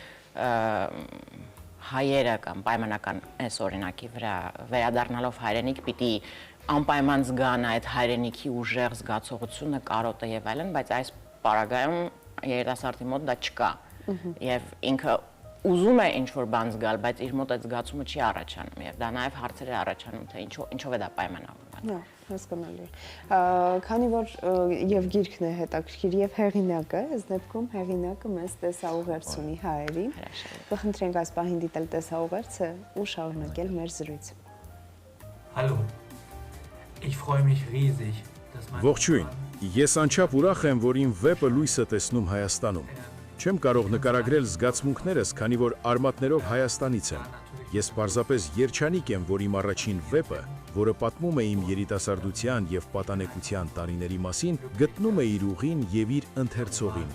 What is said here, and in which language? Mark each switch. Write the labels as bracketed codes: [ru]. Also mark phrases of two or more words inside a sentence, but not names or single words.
[hy] հայերը կամ պայմանական այս օրինակի վրա վերադառնալով հայրենիք պիտի անպայման զգան այդ հայրենիքի ուժեղ զգացողությունը, կարոտը եւ այլն, բայց այս պարագայում երիտասարդի մոտ դա չկա։ Եվ ինքը ուզում է ինչ-որ բան զգալ, բայց իր մոտ այդ զգացումը չի առաջանում եւ դա նաեւ հարցեր է առաջանում, թե ինչով է դա պայմանավորված։ հասկանալի է։ Քանի որ եւ գիրքն է հետաքրքիր եւ հեղինակը, ըստ դեպքում հեղինակը մեզ տեսաուղերձ ունի հայերին։ Կխնդրենք այս պահին դիտել տեսաուղերձը ու շարունակել մեր զրույցը։ [de] Hallo. Ich freue mich riesig, dass mein [hy] Ողջույն։ Ես անչափ ուրախ եմ, որ իմ վեպը լույս է տեսնում Հայաստանում։ Չեմ կարող նկարագրել զգացմունքներս, քանի որ արմատներով Հայաստանից եմ։ Ես պարզապես երջանիկ եմ, որ իմ առաջին վեպը, որը պատմում է իմ երիտասարդության եւ պատանեկության տարիների մասին, գտնում է իր ուղին եւ իր ընթերցողին։